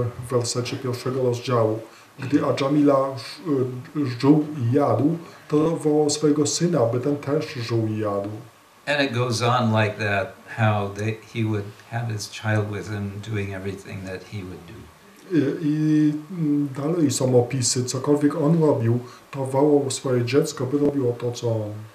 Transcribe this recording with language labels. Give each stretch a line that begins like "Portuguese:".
Polish: wersecie 1 rozdziału. Gdy Ajamila żuł i jadł, to wołał swojego syna, by ten też żuł i jadł.
English: And it goes on like that, how he would have his child with him doing everything that he would do.
Polish: I dalej są opisy, cokolwiek on robił, to wołał swoje dziecko, by robiło to, co on.